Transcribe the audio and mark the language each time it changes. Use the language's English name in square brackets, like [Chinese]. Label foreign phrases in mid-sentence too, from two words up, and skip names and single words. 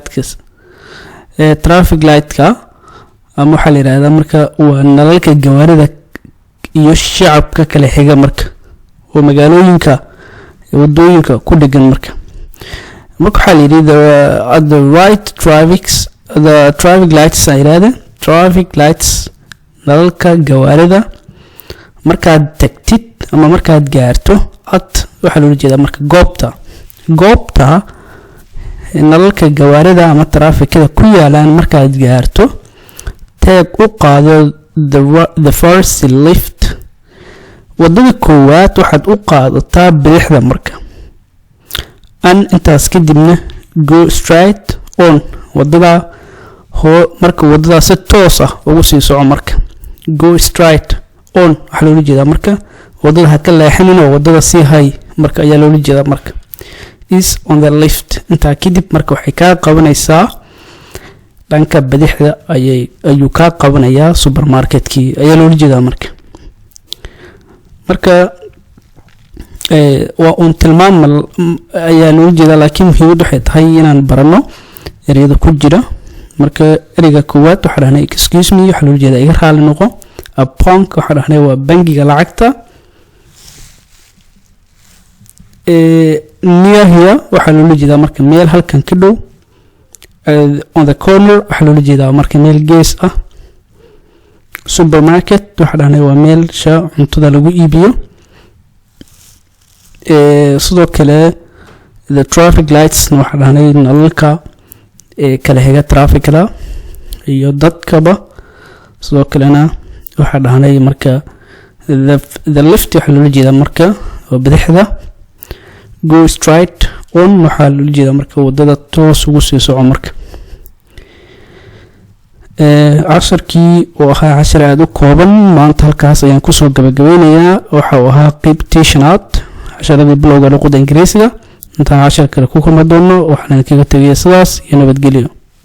[Somali] light-ka ama waxa la yiraahdaa marka waa nalalka gawaarida iyo shacabka kala xiga marka oo magaalooyinka wadooyinka ku dhigan marka waxa la yiraahdaa [English] at the right traffic lights [Somali] nalalka gawaarida markaad tagtid ama markaad gaarto waxa loo jeedaa marka goobta nalalka gawaarida ama trafficada ku yaalaan markaad gaarto teeg u qaado [English] the first lift [Somali] wadada koowaad waxaad u qaadataa bidixda marka an intaas kadibna [English] go straight on [Somali] wadada marka wadada si toos ah ugu sii soco marka [English] go straight on [Somali] waxa loo jeedaa marka wadada ha ka leexinin oo wadada si hay marka ayaa loo jeedaa marka [English] is on the left [Somali] inta kadib marka waxay ka qabanaysaa dhanka bidixda ayuu ka qabanayaa supermarketkii ayaa loo jeedaa marka waa un tilmaam ayaa loo jeedaa laakiin muhiimadu waxay tahay inaan barano ereyada ku jira marka ereyga koowaad waxa dhahnay [English] excuse me [Somali] waxa loo jeedaa iga raali noqo [English] a bank [Somali] waxa dhahnay waa bangiga lacagta [English] near here [Somali] waxa loo jeedaa marka meel halkan ka dhow [English] on the corner [Somali] waxa loo jeedaa marka meel gees ah supermarket waxa dhahnay waa meel cuntada lagu iibiyo sidoo kale [English] the traffic lights [Somali] waxa dhahnay nalalka kala xiga trafficada iyo dadkaba sidoo kalena waxa dhahnay marka [English] the left [Somali] waxa loo jeedaa marka bidixda [English] go straight on [Somali] waxa loo jeedaa marka wadada toos ugu sii soco marka casharkii oo ahaa cashar aad u kooban maanta halkaas ayaan ku soo gabagabeynayaa waxa uu ahaa qaybtii shanaad casharadii bilowga luqadda ingiriisiga intaan cashar kale ku kulmi doono waxaan kaga tagayaa sidaas iyo nabadgelyo